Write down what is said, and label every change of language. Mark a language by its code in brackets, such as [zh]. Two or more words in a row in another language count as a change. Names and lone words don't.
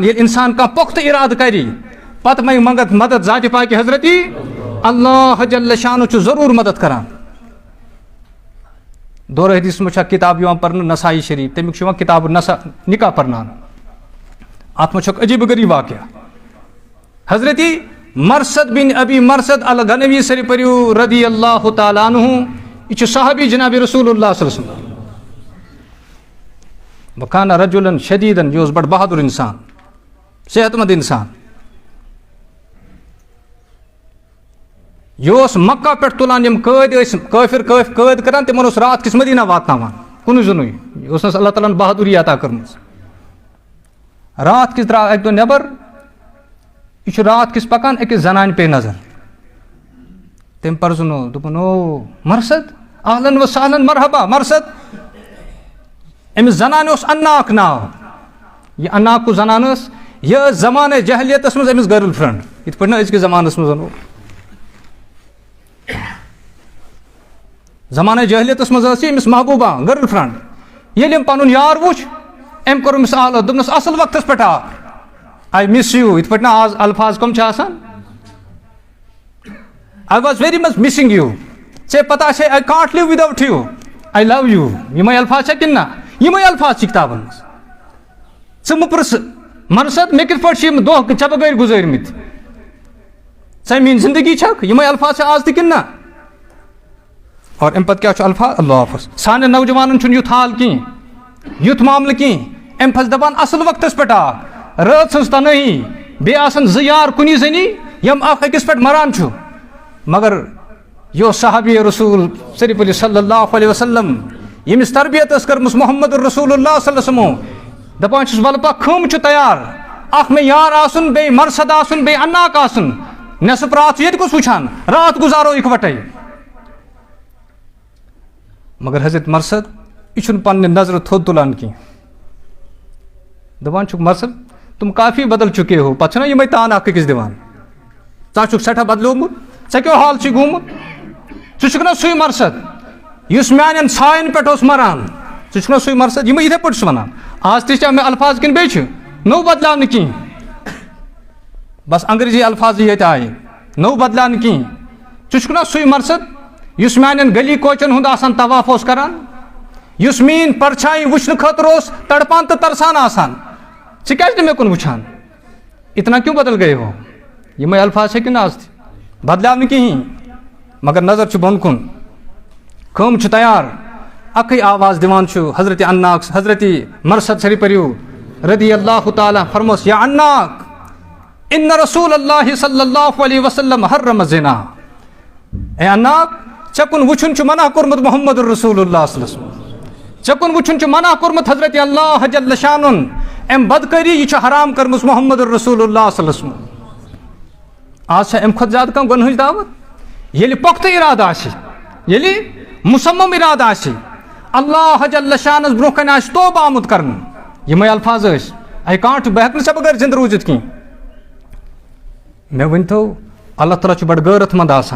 [ks] ییٚلہِ اِنسان کانٛہہ پۄختہٕ اِرادٕ کرِ پتہٕ منٛگہِ منگت مدد ذاتِ پاکہِ حضرتی, [ar] اللہ جل شانُہ [ks] چھُ ضروٗر مدد کران. دورٕ حدیثس منٛز چھِ اکھ کِتاب یِوان پرنہٕ نسائی شریٖف, تمیُک چھُ یِوان کِتاب نکاح پرناونہٕ. اتھ منٛز چھُ اکھ عجیٖب غریٖب واقعہ. حضرتی مرثد بن ابی مرثد الغنوی سر پٔرِو [ar] رضی اللہ تعالیٰ عنہ. [ks] یہ چھُ صحابی جناب رسول اللہ [ar] صلی اللہ علیہ وسلم. وکانہ رجُلن شدیٖدن, [ks] یہِ اوس بڑٕ بہادُر انسان, صحت مند انسان. یہ اوس مکہ پٮ۪ٹھ تُلان یِم قٲدۍ ٲسۍ کٲفِر قٲدۍ کران, تِمن اوس رات کِس مدینہ واتناوان کُنُے زوٚنُے. یہِ اوسنس اللہ تعالیٰ ہن بہادُری عطا کٔرمٕژ. رات کِس درٛاو اکہِ دۄہ نٮ۪بر, یہ چھُ رات کِس پکان, أکِس زنانہِ پیٚیہِ نظر. تٔمۍ پرزنو, دوٚپُن او مرثد [ar] اہلن و سہلن مرحبا [ks] مرثد. أمِس زنانہِ اوس اناک ناو. یہِ اناک کُس زنان ٲس؟ یہِ ٲس زمانہٕ جہلیتس منٛز أمِس [en] girl friend, [ks] یِتھ پٲٹھۍ نہٕ أزکِس زمانس منٛز وَنو. زمانہ جہلیتس منٛز ٲس یہِ أمِس محبوٗبہ [en] girl friend. [ks] ییٚلہِ أمۍ پنُن یار وُچھ أمۍ کوٚر أمِس آلو, دوٚپنس اصل وقتس پٮ۪ٹھ آو, [en] I miss you. [ks] یِتھ پٲٹھۍ نہٕ آز الفاظ کٕم چھِ آسان, [en] I was very much missing you. [ks] ژےٚ پتہ چھے [en] I can't live without you, I love you. [ks] یِمے الفاظ چھا کِنہٕ نہ؟ یِمے الفاظ چھِ کِتابن منٛز. ژٕ مہٕ پرٛژھ مرثد مےٚ کِتھ پٲٹھۍ چھِ یِم دۄہ ژےٚ بغٲر گُزٲرمٕتۍ, ژٕ میٲنۍ زندگی چھکھ. یِمے الفاظ چھا آز تہِ کِنہٕ نہ؟ اور امہِ پتہٕ کیٛاہ چھُ الفاظ؟ اللہ حافظ. سانٮ۪ن نوجوانن چھُنہٕ یُتھ حال کِہیٖنۍ, یُتھ معاملہٕ کِہیٖنۍ. امہِ پھَسہِ دپان اصل وقتس پٮ۪ٹھ آو, رٲژ ہٕنٛز تنہٲیی, بیٚیہِ آسن زٕ یار کُنی زٔنی یِم اکھ أکِس پٮ۪ٹھ مران چھُ. مگر یہِ اوس صحابی رسول صرف علیہ [ar] صلی اللہ علیہ وسلم, [ks] ییٚمِس تربیت ٲس کٔرمٕژ محمد رسول اللہ [ar] صلی اللہ علیہ وسلمو. [ks] دپان چھُس وَلہٕ پکھ خٲم چھُ تیار, اکھ مےٚ یار آسُن, بیٚیہِ مرثد آسُن, بیٚیہِ اناک آسُن. نٮ۪صٕف رات چھُ ییٚتہِ کُس وٕچھان, رات گُزارو اِکوٹے. مگر حضرت مرثد یہِ چھُنہٕ پننہِ نظرٕ تھوٚد تُلان کینٛہہ. [ur] دپان چھُکھ مرثد تُم کافی بدل چُکے ہو. [ks] پتہٕ چھُنہ یِمے تان اکھ أکِس دِوان, ژٕ چھُکھ سٮ۪ٹھاہ بدلیومُت, ژےٚ کیٛاہ حال چھُے گوٚمُت. ژٕ چھُکھ نہ سُے مرثد یُس میانٮ۪ن سایَن پٮ۪ٹھ اوس مران, ژٕ چھُکھ نہ سُے مرثد. یِمے یِتھے پٲٹھۍ چھُس وَنان. آز تہِ چھا مےٚ الفاظ کِنہٕ بیٚیہِ چھِ نوٚو بدلیو نہٕ کِہیٖنۍ, بس انگریزی الفاظٕے ییٚتہِ آیہِ, نوٚو بدلیو نہٕ کِہیٖنۍ. ژٕ چھُکھ نہ سُے مرثد یُس میانٮ۪ن گلی کوچن ہُنٛد آسان طواف اوس کران, یُس میٲنۍ پرچھایہِ وٕچھنہٕ خٲطرٕ اوس تڑپان تہٕ ترسان آسان. ژٕ کیٛازِ نہٕ مےٚ کُن وٕچھان, [ur] اتنا کیوں بدل گئے ہو. [ks] یِمے الفاظ چھِ کِنہٕ آز تہِ بدلیو نہٕ کِہیٖنۍ, مگر نظر چھُ بۄن کُن. خٲم چھُ تیار, اکھٕے آواز دِوان چھُ حضرت اناک, حضرت مرثد سر پٔرِو [ar] رضی اللہ تعالیٰ. فرموس یا اناک ان رسول اللہ صلی اللہ علیہ وسلم حرم الزنا. [ks] اے اناک ژےٚ کُن وٕچھُن چھُ منع کوٚرمُت محمد رسول اللہ [ar] صلی اللہ علیہ وسلم. [ks] ژےٚ وٕچھُن چھُ منع کوٚرمُت حضرت اللہ جل شانُن اَمہِ بدکٲری یہِ چھُ حرام کٔرمٕژ محمد رسول اللہ [ar] صلی اللہ علیہ وسلم. [ks] آز چھا اَمہِ کھۄتہٕ زیادٕ کانٛہہ گۄنہٕچ دعوت؟ ییٚلہِ پۄختہٕ اِرادٕ آسہِ، ییٚلہِ مُصمم اِرادٕ آسہِ، اللہ جل شانس برونٛہہ کنہِ آسہِ توبہٕ آمُت کرنہٕ، یِمے الفاظ ٲسۍ اَے کانٛہہ بہٕ ہٮ۪کہٕ نہٕ ژےٚ بغٲر زِندٕ روٗزِتھ کینٛہہ. مےٚ ؤنۍتو اللہ تعالیٰ چھُ بڑٕ غٲرت منٛد آسان.